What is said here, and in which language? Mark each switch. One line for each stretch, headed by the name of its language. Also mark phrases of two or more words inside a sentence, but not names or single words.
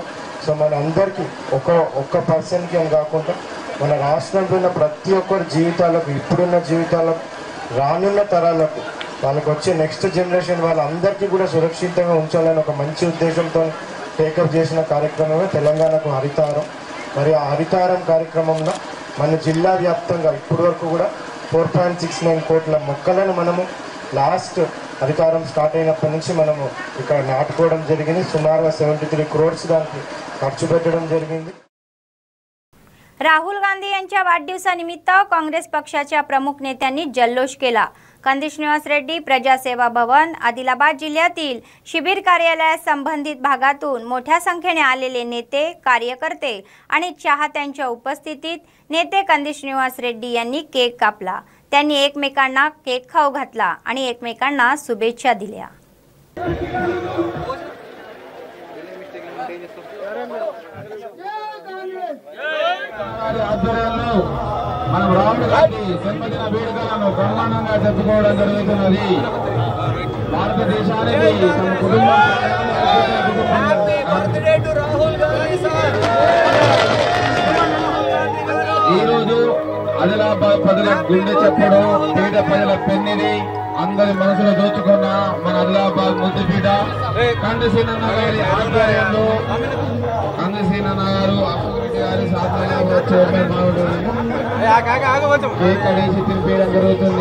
Telugu: సో మన అందరికీ ఒక్క పర్సన్కి అని కాకుండా మన రాష్ట్రంలో ఉన్న ప్రతి ఒక్కరి జీవితాలకు, ఇప్పుడున్న జీవితాలకు, రానున్న తరాలకు, వాళ్ళకి వచ్చే
English: next generation
Telugu: వాళ్ళందరికీ కూడా సురక్షితంగా ఉంచాలని ఒక మంచి ఉద్దేశంతో టేకప్ చేసిన కార్యక్రమమే తెలంగాణకు హరితహారం. మరి ఆ హరితహారం కార్యక్రమంలో మన జిల్లా వ్యాప్తంగా ఇప్పటి వరకు కూడా 4.69 కోట్ల మొక్కలను మనము లాస్ట్ హరితహారం స్టార్ట్ అయినప్పటి నుంచి మనము ఇక్కడ నాటుకోవడం జరిగింది. సుమారుగా 73 crores దానికి ఖర్చు పెట్టడం జరిగింది.
Marathi: राहुल गांधी यांच्या वाढदिवसानिमित्त काँग्रेस पक्षाच्या प्रमुख नेत्यांनी जल्लोष केला. कंदी श्रीनिवास रेड्डी प्रजासेवा भवन आदिलाबाद जिल्ह्यातील शिबिर कार्यालयात संबंधित भागातून मोठ्या संख्येने आलेले नेते, कार्यकर्ते आणि चाहत्यांच्या उपस्थितीत नेते कंदी श्रीनिवास रेड्डी यांनी केक कापला. त्यांनी एकमेकांना केक खाऊ घातला आणि एकमेकांना शुभेच्छा दिल्या.
Telugu: ఆధ్వర్యంలో మనం రాహుల్ గాంధీ జన్మదిన వేడుకలను బ్రహ్మాండంగా జరుపుకోవడం జరుగుతున్నది. భారతదేశానికి తమ కుటుంబం ఈరోజు ఆదిలాబాద్ ప్రజల గుండె చప్పుడు, పేద ప్రజల పెన్నిది, అందరి మనసులో దోచుకున్న మన ఆదిలాబాద్ ముద్దుపీట కందిసీనన్న గారి ఆధ్వర్యంలో, కందిసీనన్న గారు కేక్ కడేసి తినిపేయడం జరుగుతుంది.